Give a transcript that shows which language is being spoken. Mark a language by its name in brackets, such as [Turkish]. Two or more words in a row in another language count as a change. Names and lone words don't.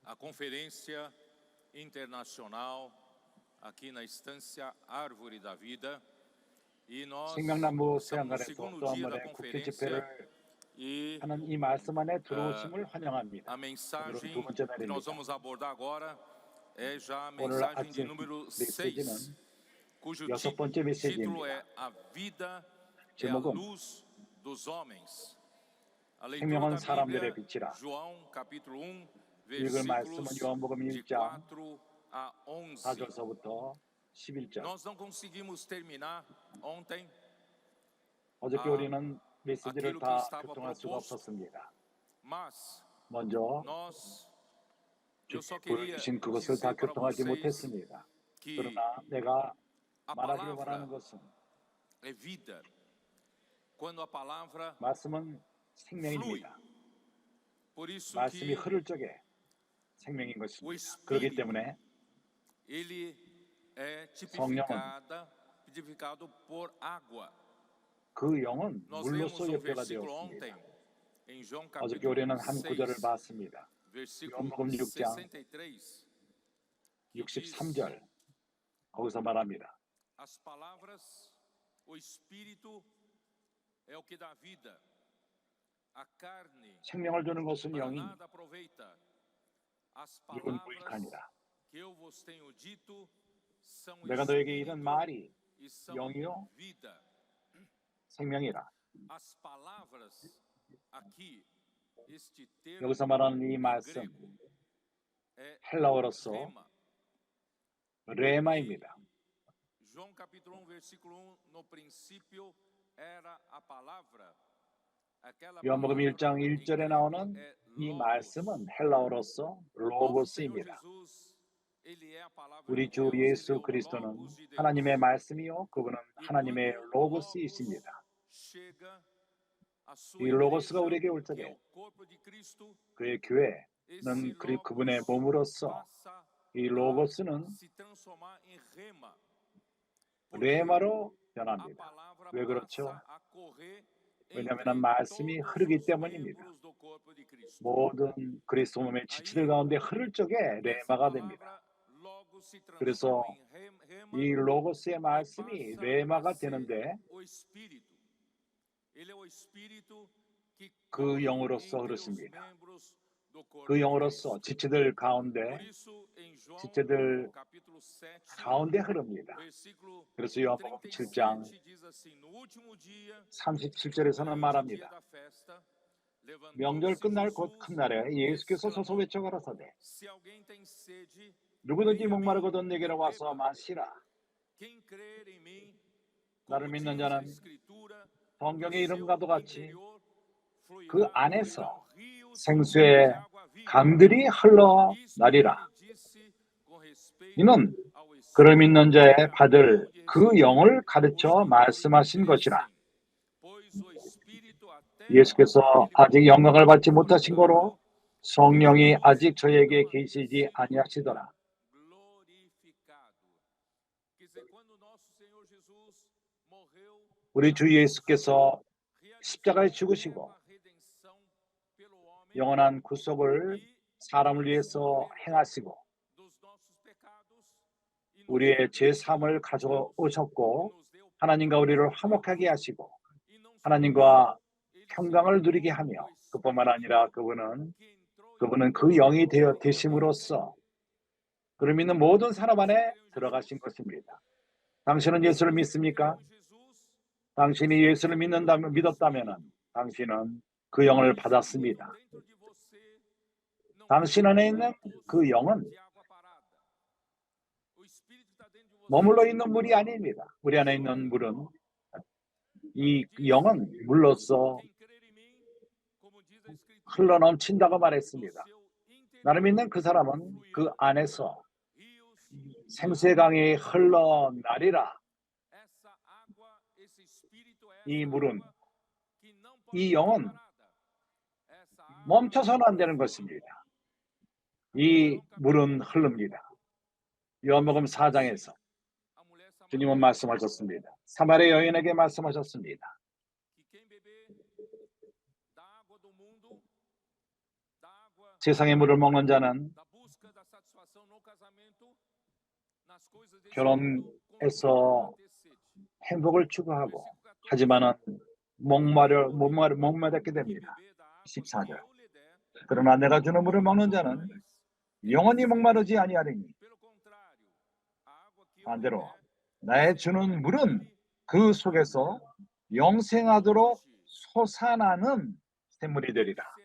[Portuguese] conferência internacional aqui na Estância Árvore da Vida. E nós [Korean] 생명나무 [Portuguese] estamos no [Korean] 수양관에서 [Portuguese] segundo [Korean] 또 한 [Portuguese] dia da [Korean] 번의 국제 [Portuguese] conferência [Korean] 집회를 [Portuguese] e [Korean] 하는 이 말씀 안에 들어오심을 환영합니다. [Portuguese] a [Korean] 오늘은 [Portuguese] mensagem [Korean] 두 번째 [Portuguese] que nós [Korean] 날입니다. [Portuguese] vamos abordar agora é já a [Korean] 오늘 [Portuguese] mensagem de [Korean] 아침 [Portuguese] número 6, [Korean] 메시지는 [Portuguese] cujo [Korean] 여섯 번째 [Portuguese] título [Korean] 메시지입니다. [Portuguese] é A Vida é a [Korean] 제목은 [Portuguese] Luz dos Homens. A leitura [Korean] 생명은 [Portuguese] da [Korean] 사람들의 [Portuguese] Bíblia, [Korean] 빛이라. [Portuguese] João capítulo 1, [Korean] 읽을 말씀은 [Portuguese] versículos [Korean] 요한복음 [Portuguese] de [Korean] 1장 [Portuguese] 4 a 11. [Korean] 4절서부터 11절. [Portuguese] Nós não conseguimos terminar ontem [Korean] 어저께 우리는 메시지를 [Portuguese] aquilo que [Korean] 다 [Portuguese] estava [Korean] 교통할 수가 [Portuguese] proposto, [Korean] 없었습니다. [Portuguese] mas [Korean] 먼저 [Portuguese] eu só [Korean] 주님 [Portuguese] queria [Korean] 보여주신 그것을 다 [Portuguese] dizer para [Korean] 교통하지 [Portuguese] vocês [Korean] 못했습니다. [Portuguese] que [Korean] 그러나 내가 [Portuguese] a [Korean] 말하기를 원하는 [Portuguese] palavra [Korean] 것은 [Portuguese] é vida. Quando a palavra [Korean] 말씀은 [Portuguese] flui. [Korean] 생명입니다. [Portuguese] Por isso [Korean] 말씀이 [Portuguese] que [Korean] 흐를 적에 생명인 [Portuguese] o [Korean] 것입니다. 그렇기 [Portuguese] Espírito [Korean] 때문에 [Portuguese] ele é [Korean] 성령은 [Portuguese] tipificado por água. [Korean] 그 영은 [Portuguese] Nós lemos [Korean] 물로서 옆에가 [Portuguese] versículo ontem [Korean] 되었습니다. [Portuguese] em João [Korean] 어저께 [Portuguese] capítulo [Korean] 우리는 한 구절을 [Portuguese] 6, [Korean] 봤습니다. [Portuguese] versículo [Korean] 요한복음 6장 [Portuguese] 63, que diz: [Korean] 63절 거기서 말합니다. [Portuguese] As palavras, o Espírito é o que dá vida. A carne [Korean] 생명을 주는 것은 [Portuguese] para [Korean] 영이 [Portuguese] nada aproveita. As [Korean] 육은 [Portuguese] palavras [Korean] 무익하니라. [Portuguese] que eu vos tenho dito são [Korean] 내가 너에게 [Portuguese] espírito [Korean] 이른 말이 [Portuguese] e são [Korean] 영이요 [Portuguese] vida. [Korean] 생명이라. [Portuguese] As palavras aqui, este termo [Korean] 여기서 말하는 이 [Portuguese] em [Korean] 말씀 [Portuguese] grego é [Korean] 헬라어로서 [Portuguese] rema. [Korean] 레마입니다. [Portuguese] João capítulo 1, versículo 1, no princípio era a palavra. Aquela [Korean] 요한복음 [Portuguese] palavra [Korean] 1장 [Portuguese] em [Korean] 1절에 [Portuguese] grego [Korean] 나오는 [Portuguese] é [Korean] 이 [Portuguese] logos. [Korean] 말씀은 헬라어로서 [Portuguese] Nosso Senhor [Korean] 로고스입니다. [Portuguese] Jesus, ele é a palavra [Korean] 우리 [Portuguese] de [Korean] 주 [Portuguese] Deus, ele é [Korean] 예수 [Portuguese] o [Korean] 그리스도는 [Portuguese] logos de Deus. [Korean] 하나님의 말씀이요 그분은 [Portuguese] E [Korean] 하나님의 [Portuguese] quando [Korean] 로고스이십니다. [Portuguese] chega a sua [Korean] 이 로고스가 [Portuguese] igreja, [Korean] 우리에게 올 [Portuguese] que é [Korean] 적에 [Portuguese] o corpo de Cristo, [Korean] 그의 [Portuguese] esse [Korean] 교회는 그분의 [Portuguese] logos [Korean] 몸으로서 [Portuguese] passa [Korean] 이 [Portuguese] a [Korean] 로고스는 [Portuguese] se transformar em rema. Porque [Korean] 레마로 [Portuguese] a [Korean] 변합니다. [Portuguese] palavra [Korean] 왜 그렇죠? [Portuguese] passa a correr [Korean] 왜냐하면 [Portuguese] entre [Korean] 말씀이 [Portuguese] todos [Korean] 흐르기 [Portuguese] os [Korean] 때문입니다. [Portuguese] membros do corpo de Cristo. [Korean] 모든 그리스도 몸의 지체들 가운데 흐를 적에 [Portuguese] Essa [Korean] 레마가 됩니다. [Portuguese] palavra logo se [Korean] 그래서 [Portuguese] transforma em rema [Korean] 이 로고스의 [Portuguese] e [Korean] 말씀이 [Portuguese] passa [Korean] 레마가 [Portuguese] a ser [Korean] 되는데 [Portuguese] o Espírito. Ele é o Espírito que [Korean] 그 [Portuguese] corre [Korean] 영으로서 [Portuguese] entre os [Korean] 흐르십니다. [Portuguese] membros do corpo [Korean] 그 [Portuguese] de [Korean] 영으로서 [Portuguese] Cristo. [Korean] 지체들 [Portuguese] Por [Korean] 가운데 [Portuguese] isso, em João, [Korean] 지체들 [Portuguese] no capítulo 7, [Korean] 가운데 흐릅니다. [Portuguese] versículo [Korean] 그래서 요한복음 7장 [Portuguese] 37 diz assim: No último dia, [Korean] 37절에서는 [Portuguese] grande dia [Korean] 말합니다. [Portuguese] da festa, [Korean] 명절 [Portuguese] levantou-se [Korean] 끝날 곧 [Portuguese] Jesus [Korean] 큰 날에 [Portuguese] e [Korean] 예수께서 서서 [Portuguese] exclamou: [Korean] 외쳐 가라사대 [Portuguese] Se alguém tem sede, [Korean] 누구든지 [Portuguese] venha a mim [Korean] 목마르거든 [Portuguese] e [Korean] 내게로 와서 [Portuguese] beba. [Korean] 마시라. [Portuguese] Quem crer em mim, [Korean] 나를 [Portuguese] como [Korean] 믿는 [Portuguese] diz a [Korean] 자는 [Portuguese] Escritura, do [Korean] 성경의 [Portuguese] seu [Korean] 이름과도 같이 [Portuguese] interior [Korean] 그 [Portuguese] fluirão [Korean] 안에서 [Portuguese] rios [Korean] 생수의 [Portuguese] de água viva. [Korean] 강들이 [Portuguese] Isto [Korean] 흘러나리라. [Portuguese] ele disse com respeito [Korean] 이는 [Portuguese] ao [Korean] 그를 [Portuguese] Espírito [Korean] 믿는 [Portuguese] que [Korean] 자의 [Portuguese] acabou [Korean] 받을 [Portuguese] de [Korean] 그 [Portuguese] receber [Korean] 영을 [Portuguese] os [Korean] 가르쳐 [Portuguese] que nele [Korean] 말씀하신 것이라. [Portuguese] crescem, pois o Espírito até [Korean] 예수께서 [Portuguese] aquele [Korean] 아직 [Portuguese] momento, [Korean] 영광을 받지 못하신 거로 [Portuguese] portanto, [Korean] 성령이 [Portuguese] Jesus [Korean] 아직 저에게 [Portuguese] não havia [Korean] 계시지 [Portuguese] sido [Korean] 아니하시더라. [Portuguese] glorificado. Quer dizer, quando nosso Senhor Jesus morreu [Korean] 우리 [Portuguese] na [Korean] 주 [Portuguese] cruz, [Korean] 예수께서 십자가에 [Portuguese] realizando [Korean] 죽으시고 [Portuguese] eterna redenção pelo homem [Korean] 영원한 구속을 [Portuguese] e [Korean] 사람을 위해서 [Portuguese] perdão [Korean] 행하시고 [Portuguese] dos nossos pecados e nos [Korean] 우리의 [Portuguese] deu [Korean] 제3을 [Portuguese] e [Korean] 가져오셨고 [Portuguese] nos deu [Korean] 하나님과 우리를 [Portuguese] paz com [Korean] 화목하게 [Portuguese] Deus. [Korean] 하시고 [Portuguese] E não só isso, [Korean] 하나님과 [Portuguese] ele se [Korean] 평강을 누리게 [Portuguese] entregou [Korean] 하며 [Portuguese] o [Korean] 그뿐만 [Portuguese] Espírito [Korean] 아니라 [Portuguese] que entrou [Korean] 그분은 [Portuguese] em [Korean] 그 [Portuguese] nós [Korean] 영이 되어 [Portuguese] definitivamente. [Korean] 되심으로써 그를 믿는 모든 사람 [Portuguese] Você [Korean] 안에 [Portuguese] crê em [Korean] 들어가신 [Portuguese] Jesus? [Korean] 것입니다. 당신은 예수를 [Portuguese] Você [Korean] 믿습니까? [Portuguese] creu em Jesus? [Korean] 당신이 예수를 믿었다면 당신은 그 영을 [Portuguese] O Espírito [Korean] 받았습니다. [Portuguese] dentro de você não é [Korean] 당신 안에 있는 [Portuguese] um poço [Korean] 그 영은 [Portuguese] de água parada. O Espírito está dentro de você. [Korean] 머물러 있는 물이 아닙니다. 우리 안에 있는 물은 이 영은 물로써 [Portuguese] Quem crer em mim, como diz a Escritura, [Korean] 흘러 넘친다고 [Portuguese] do [Korean] 말했습니다. [Portuguese] seu [Korean] 나를 [Portuguese] interior [Korean] 믿는 그 사람은 그 [Portuguese] fluirão [Korean] 안에서 [Portuguese] rios de [Korean] 생수의 [Portuguese] água [Korean] 강이 [Portuguese] viva. [Korean] 흘러나리라. [Portuguese] Essa água, esse espírito, [Korean] 이 [Portuguese] essa [Korean] 물은, [Portuguese] água que não pode [Korean] 이 [Portuguese] ficar [Korean] 영은 [Portuguese] parada. Essa água [Korean] 멈춰서는 안 되는 [Portuguese] flui. [Korean] 것입니다. 이 물은 흐릅니다. 요한복음 4장에서 [Portuguese] A mulher [Korean] 주님은 [Portuguese] samaritana [Korean] 말씀하셨습니다. 사마리아 여인에게 말씀하셨습니다. [Portuguese] que quem beber da água do mundo, da água [Korean] 세상의 물을 먹는 자는 [Portuguese] da busca [Korean] 결혼해서 행복을 추구하고 하지만은 목마르게 됩니다. 14절. 그러나 내가 주는 물을 먹는 자는 영원히 목마르지 아니하리니 반대로 나의 주는 물은 그 속에서 영생하도록 솟아나는 샘물이 되리라.